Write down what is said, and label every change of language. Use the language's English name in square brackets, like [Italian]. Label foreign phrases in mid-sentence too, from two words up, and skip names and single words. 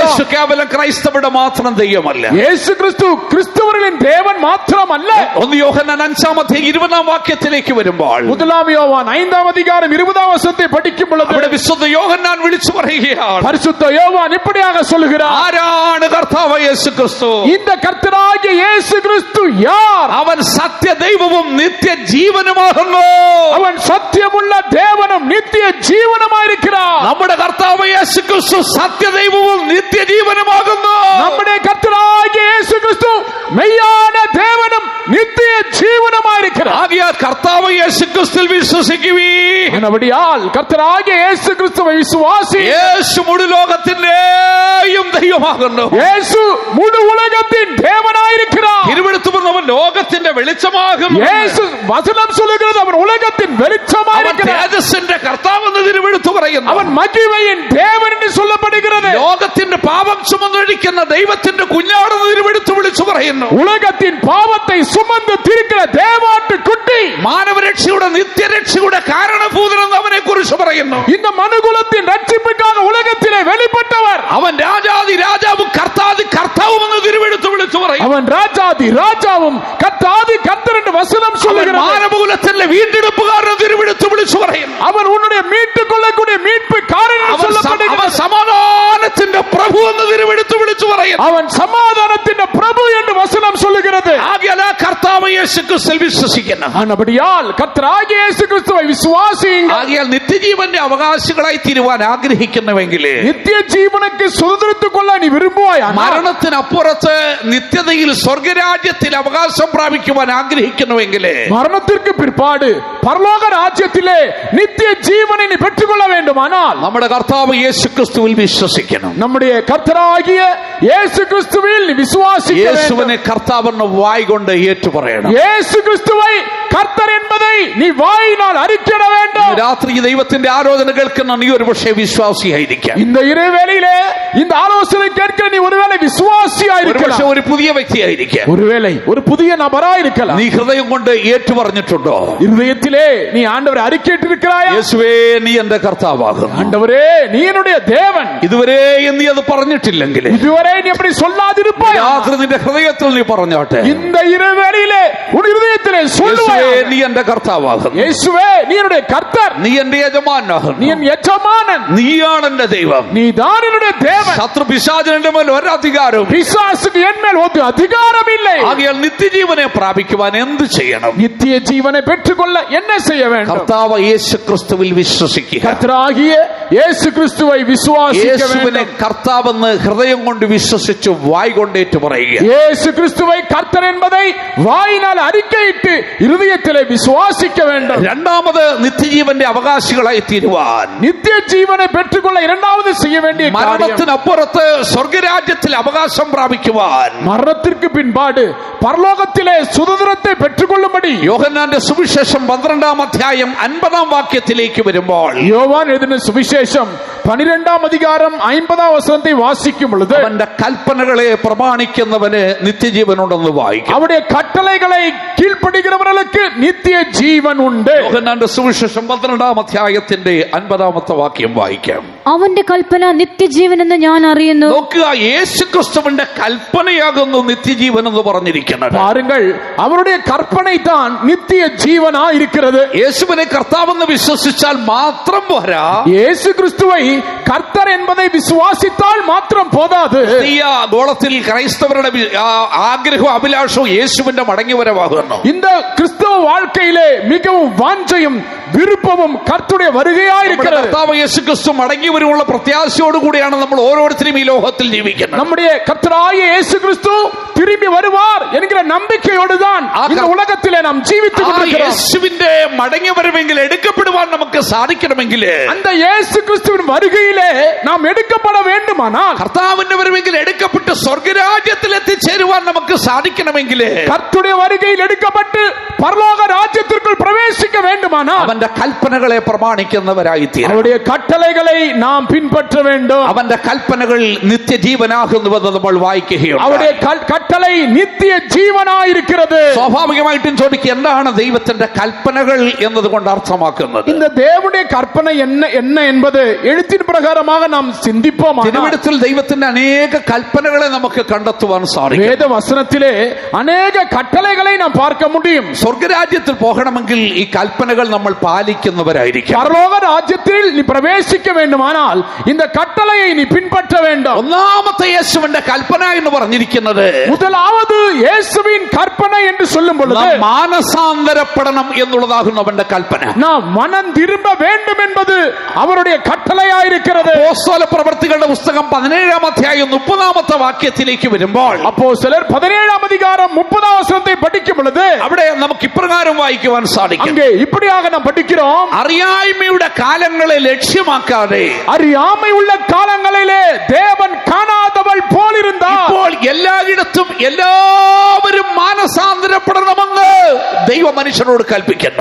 [Malayalam] യേശു കേവലം ക്രൈസ്തവരുടെ മാത്രം ദൈവമല്ല, [Tamil] இயேசு கிறிஸ்து கிறிஸ்தவர்களின் தேவன் மாத்திரமல்ல. [Malayalam] 1 യോഹന്നാൻ 5:20 വാക്യത്തിലേക്ക് വരുമ്പോൾ, [Tamil] 1 யோவான் 5 அதிகாரம் 20 வசனத்தை படிக்கும் பொழுது [Malayalam] അവിടെ വിശുദ്ധ യോഹന്നാൻ വിളിച്ചു പറയുകയാണ്, [Tamil] பரிசுத்த யோவான் இப்படியாக சொல்லுகிறார், [Malayalam] ആരാണ് കർത്താവ് യേശു ക്രിസ്തു? [Tamil] இந்த கர்த்தராகிய இயேசு கிறிஸ்து யார்? [Malayalam] അവൻ സത്യദൈവവും നിത്യജീവനുമാകുന്നു. [Tamil] அவன் சத்தியமுள்ள தேவனும் நித்திய ஜீவனுமாயிருக்கிறார். [Malayalam] നമ്മുടെ കർത്താവ് യേശു ക്രിസ്തു സത്യദൈവവും നിത്യജീവനുമാകുന്നു. [Tamil] நம்முடைய கர்த்தராகிய இயேசு கிறிஸ்து மெய்யான தேவனும் நித்திய ஜீவனுமாயிருக்கிறார். [Malayalam] ആകയാൽ കർത്താവ് യേശു ക്രിസ്തുവിൽ വിശ്വസിക്കുവീൻ. [Tamil] ஆனபடியால் கர்த்தராகிய இயேசு கிறிஸ்துவை விசுவாசி. [Malayalam] യേശു മുഴു ലോകത്തിന്റെയും ദൈവമാകുന്നു. [Tamil] இயேசு முழு உலகத்தின் தேவனாயிருக்கிறார். [Malayalam] തിരുവെടുത്തു പറഞ്ഞവൻ ലോകത്തിന്റെ വെളിച്ചമാകും. [Tamil] இயேசு வசனம் சொல்லுகிறது அவன் உலகத்தின் [Malayalam] അവൻ [Tamil] வெளிச்சமாயிருக்கிறார். [Malayalam] തേജസ്സിന്റെ കർത്താവെന്ന് തിരുവെടുത്തു പറയുന്നു. [Tamil] அவன் மகிமையின் தேவன் என்று சொல்லப்படுகிறது. [Malayalam] ലോകത്തിന്റെ പാപം ചുമന്നൊഴിക്കുന്ന ദൈവത്തിന്റെ കുഞ്ഞാടെന്ന് തിരുവെടുത്തു വിളിച്ചു പറയുന്നു. [Tamil] உலகத்தின் பாவத்தை சுமந்து தீர்க்கிற தேவாட்டு குட்டி, [Malayalam] മാനവരക്ഷയുടെ നിത്യരക്ഷയുടെ കാരണഭൂതനെന്ന് അവനെ കുറിച്ച് പറയുന്നു. [Tamil] இந்த மனுகுலத்தின் ரட்சிப்புக்காக உலகத்திலே வெளிப்பட்டவர். [Malayalam] അവൻ രാജാതി രാജാവും കർത്താതി കർത്താവുമെന്ന് തിരുവെടുത്ത് വിളിച്ചു പറയും. [Tamil] அவன் ராஜாதி ராஜாவும் கர்த்தாதி கர்த்தர் என்று வசனம் [Malayalam] അവൻ [Tamil] சொல்லுகிறார். [Malayalam] മാനവകുലത്തിന്റെ വീണ്ടെടുപ്പുകാരൻ തിരുവെടുത്ത് വിളിച്ചു പറയും. [Tamil] அவன் உன்னுடைய மீட்டுக் கொள்ளக்கூடிய மீட்புக்காரன் என்று [Malayalam] അവൻ [Tamil] சொல்லப்படுகிறார். [Malayalam] സമാധാനത്തിന്റെ പ്രഭു എന്ന് തിരുവെടുത്ത് വിളിച്ചു പറയും. [Tamil] அவன் சமாதானத்தின் பிரபு என்று வசனம் சொல்லுகிறது. [Malayalam] ആകയാൽ ആ കർത്താവ് യേശു ക്രിസ്തുവിൽ വിശ്വസിക്കണം. [Tamil] ஆனபடியால் கர்த்தராகிய இயேசு கிறிஸ்துவை விசுவாசியுங்கள். [Malayalam] ആകയാൽ നിത്യജീവന്റെ അവകാശികളായി തീരുവാൻ ആഗ്രഹിക്കുന്നുവെങ്കിൽ, [Tamil] நித்திய ஜீவனுக்கு சுதந்திரத்துக் கொள்ள நீ விரும்புவாய், [Malayalam] മരണത്തിനപ്പുറത്ത് നിത്യതയിൽ സ്വർഗരാജ്യത്തിൽ അവകാശം പ്രാപിക്കുവാൻ ആഗ്രഹിക്കുന്നുവെങ്കിൽ, [Tamil] மரணத்திற்கு பிற்பாடு பரலோக ராஜ்யத்திலே நித்திய ஜீவனை நீ பெற்றுக்கொள்ள வேண்டுமானால் [Malayalam] നമ്മുടെ കർത്താവ് യേശു ക്രിസ്തുവിൽ വിശ്വസിക്കണം. [Tamil] நம்முடைய கர்த்தராகிய இயேசு கிறிஸ்துவில் நீ விசுவாசிக்க வேண்டும். [Malayalam] യേശുവിനെ കർത്താവെന്ന് വായ് കൊണ്ട് ഏറ്റു പറയണം. [Tamil] இயேசு கிறிஸ்துவை கர்த்தர் என்பதை நீ வாயினால் அறிக்கையிட வேண்டும். [Malayalam] രാത്രി ഈ ദൈവത്തിന്റെ ആലോചന കേൾക്കുന്ന നീ ഒരു പക്ഷേ വിശ്വാസിയായിരിക്കാം. [Tamil] இந்த இரவேளையிலே இந்த ஆலோசனை கேட்க நீ ஒருவேளை விசுவாசியாய் [Malayalam] ഒരു പക്ഷേ [Tamil] இருக்கலாம், [Malayalam] ഒരു പുതിയ വ്യക്തിയായിരിക്കാം. [Tamil] ஒருவேளை ஒரு புதிய நபராய் இருக்கலாம். [Malayalam] നീ ഹൃദയം കൊണ്ട് ഏറ്റു പറഞ്ഞിട്ടുണ്ടോ? [Tamil] இருதயத்திலே நீ ஆண்டவரை அறிக்கையிட்டிருக்கிறாயா? [Malayalam] യേശുവേ നീ എന്റെ കർത്താവാകും. [Tamil] ஆண்டவரே நீ என்னுடைய தேவன். [Malayalam] ഇതുവരെ നീ അത് പറഞ്ഞിട്ടില്ലെങ്കിൽ [Tamil] இதுவரை நீ அப்படி சொல்லாதிருப்பாய். [Malayalam] രാത്രി നിന്റെ ഹൃദയത്തിൽ നീ പറഞ്ഞോട്ടെ, [Tamil] இந்த இரவேளையிலே உன் இருதயத்திலே சொல்லுவாய், [Malayalam] യേശുവേ നീ എന്റെ കർത്താവാകും. [Tamil] இயேசுவே நீ என்னுடைய கர்த்தர், [Malayalam] നീ എന്റെ യജമാനാകും. [Tamil] நீ என் எஜமானன், [Malayalam] നീയാണ് എന്റെ ദൈവം. [Tamil] நீ தான் என்னுடைய தேவன். [Malayalam] ശത്രു പിശാചിന്റെ മേൽ ഒരധികാരവും [Tamil] பிசாசுக்கு என் மேல் ஒரு அதிகாரம் இல்லை. [Malayalam] ആകയാൽ നിത്യജീവനെ പ്രാപിക്കുവാൻ എന്ത് ചെയ്യണം? [Tamil] நித்திய ஜீவனை பெற்றுக்கொள்ள என்ன செய்ய வேண்டும்? [Malayalam] കർത്താവ് യേശു ക്രിസ്തുവിൽ വിശ്വസിക്കുക. [Tamil] கர்த்தராகிய இயேசு கிறிஸ்துவை விசுவாசிக்க [Malayalam] യേശുവിനെ [Tamil] வேண்டும். [Malayalam] കർത്താവെന്ന് ഹൃദയം കൊണ്ട് വിശ്വസിച്ച് വായ് കൊണ്ടേറ്റു പറയുക. [Tamil] இயேசு கிறிஸ்துவை கர்த்தர் என்பதை வாயினால் அறிக்கையிட்டு இருதயத்திலே விசுவாசிக்க வேண்டும். [Malayalam] രണ്ടാമത് നിത്യജീവന്റെ അവകാശികളായി തീരുവാൻ, [Tamil] நித்திய ஜீவனை பெற்றுக்கொள்ள இரண்டாவது செய்ய வேண்டிய காரியம், [Malayalam] മരണത്തിനപ്പുറത്ത് സ്വർഗരാജ്യത്തിൽ അവകാശം പ്രാപിക്കുവാൻ [Tamil] மரணத்திற்கு பின்பாடு பரலோகத்திலே சுதந்திரத்தை பெற்றுக்கொள்ளும்படி [Malayalam] യോഹന്നാന്റെ സുവിശേഷം 12-ാം അധ്യായം 50-ാം വാക്യത്തിലേക്ക് വരുമ്പോൾ, [Tamil] யோவான் எழுதின சுவிசேஷம் 12-ாம் அதிகாரம் 50-ாம் வசனத்தை வாசிக்கும் பொழுது, [Malayalam] അവന്റെ കൽപ്പനകളെ പ്രമാണിക്കുന്നവന് നിത്യജീവനുണ്ടെന്ന് വായിക്കും. [Tamil] அவருடைய கட்டளைகளை கீழ்ப்படுகிறவர்களுக்கு நித்திய ஜீவன் உண்டு. [Malayalam] യോഹന്നാന്റെ സുവിശേഷം 12-ാം അധ്യായത്തിന്റെ 50-ാമത്തെ വാക്യം വായിക്കാം. അവന്റെ കൽപ്പന നിത്യജീവനെന്ന് ഞാൻ അറിയുന്നു. നോക്കുക, യേശുക്രിസ്തുവിന്റെ കൽപ്പനയാകുന്നു നിത്യജീവൻ എന്ന് പറഞ്ഞിരിക്കുന്നത്. [Tamil] பாருங்கள், அவருடைய கற்பனை தான் நித்திய ஜீவனா இருக்கிறது. [Malayalam] യേശുവിനെ കർത്താവെന്ന് വിശ്വസിച്ചാൽ മാത്രം പോരാ, [Tamil] இயேசு கிறிஸ்துவை கர்த்தர் என்பதை விசுவாசித்தால் மாத்திரம் போதாது. [Malayalam] ക്രിസ്തീയ ഗോളത്തിൽ ക്രൈസ്തവരുടെ ആഗ്രഹവും അഭിലാഷവും യേശുവിന്റെ മടങ്ങിവരവാകുന്നു. [Tamil] இந்த கிறிஸ்தவ வாழ்க்கையிலே மிகவும் வாஞ்சையும் விருப்பமும் கர்த்தருடைய வருகையாயிருக்கிறது. [Malayalam] കർത്താവ് യേശുക്രിസ്തു മടങ്ങി വരുമുള്ള പ്രത്യാശയോടുകൂടിയാണ് നമ്മൾ ഓരോരുത്തരും ഈ ലോകത്തിൽ ജീവിക്കുന്നത്. [Tamil] நம்முடைய கர்த்தராகிய இயேசு கிறிஸ்து திரும்பி வருவார் என்கிற நம்பிக்கையோடு தான் இந்த உலகத்திலே நாம் ஜீவித்துக் கொண்டிருக்கிறோம். [Malayalam] യേശുവിന്റെ മടങ്ങി വരവെങ്കിൽ എടുക്കപ്പെടുവാൻ നമുക്ക് സാധിക്കണമെങ്കിൽ, [Tamil] அந்த இயேசு கிறிஸ்துவின் வருகையிலே நாம் எடுக்கப்பட வேண்டுமானால், [Malayalam] കർത്താവിന്റെ വരവെങ്കിൽ എടുക്കപ്പെട്ട് സ്വർഗരാജ്യത്തിൽ എത്തിച്ചേരുവാൻ നമുക്ക് സാധിക്കണമെങ്കിൽ, [Tamil] கர்த்தருடைய வருகையில் எடுக்கப்பட்டு பரலோக ராஜ்யத்திற்குள் பிரவேசிக்க வேண்டுமானால், [Malayalam] അവന്റെ കൽപ്പനകളെ പ്രമാണിക്കുന്നവരായി തീരണം. [Tamil] அவருடைய கட்டளைகளை நாம் பின்பற்ற வேண்டும். [Malayalam] അവന്റെ കൽപ്പനകൾ നിത്യജീവനാകുന്നുവെന്ന് നമ്മൾ വായിക്കുകയാണ്. [Tamil] அவருடைய கட்டளை நித்திய ஜீவனாயிருக்கிறது. [Malayalam] സ്വാഭാവികമായിട്ടും ചോദിക്കുക, എന്താണ് ദൈവത്തിന്റെ കൽപ്പനകൾ എന്നതുകൊണ്ട് അർത്ഥമാക്കുന്നത്? [Tamil] இந்த தேவனுடைய கற்பனை என்ன என்பது எழுத்தின் பிரகாரமாக நாம் சிந்திப்போம். [Malayalam] തിരുവെഴുത്തിൽ ദൈവത്തിന്റെ അനേക കൽപ്പനകളെ നമുക്ക് കണ്ടെത്തുവാൻ സാധിക്കും. [Tamil] வேத வசனத்திலே அநேக கட்டளைகளை நாம் பார்க்க முடியும். [Malayalam] സ്വർഗരാജ്യത്തിൽ പോകണമെങ്കിൽ ഈ കൽപ്പനകൾ നമ്മൾ പാലിക്കുന്നവരായിരിക്കും. [Tamil] பரலோக ராஜ்யத்தில் நீ பிரவேசிக்க வேண்டுமானால் இந்த கட்டளையை நீ பின்பற்ற வேண்டும். [Malayalam] ഒന്നാമത്തെ യേശുവിന്റെ കൽപ്പന എന്ന് പറഞ്ഞിരിക്കുന്നത്, [Tamil] முதலாவது இயேசுவின் கற்பனை என்று சொல்லும் பொழுது, [Malayalam] നാം മാനസാന്തരപ്പെടണം എന്നുള്ളതാകുന്നു അവന്റെ കൽപ്പന. [Tamil] நாம் மனம் திரும்ப வேண்டும் என்பது அவருடைய கட்டளையாயிருக்கிறது. [Malayalam] അപ്പോസ്തല പ്രവൃത്തികളുടെ പുസ്തകം 17-ാം അധ്യായം 30-ാമത്തെ വാക്യത്തിലേക്ക് വരുമ്പോൾ, [Tamil] அப்போஸ்தலர் 17-ாம் அதிகாரம் 30-ாம் வசனத்தை படிக்கும் பொழுது, [Malayalam] അവിടെ നമുക്ക് ഇപ്രകാരം വായിക്കുവാൻ സാധിക്കും. [Tamil] அங்கே இப்படியாக நாம் படிக்கிறோம், [Malayalam] അറിയായ്മയുടെ കാലങ്ങളെ ലക്ഷ്യമാക്കാതെ [Tamil] அறியாமை உள்ள காலங்களிலே தேவன் காணாதவள் போல் இருந்தார். [Malayalam] ഇപ്പോൾ എല്ലായിടത്തും എല്ലാവരും മാനസാന്തരപ്പെടണമെന്ന് ദൈവ മനുഷ്യരോട് കൽപ്പിക്കുന്നു.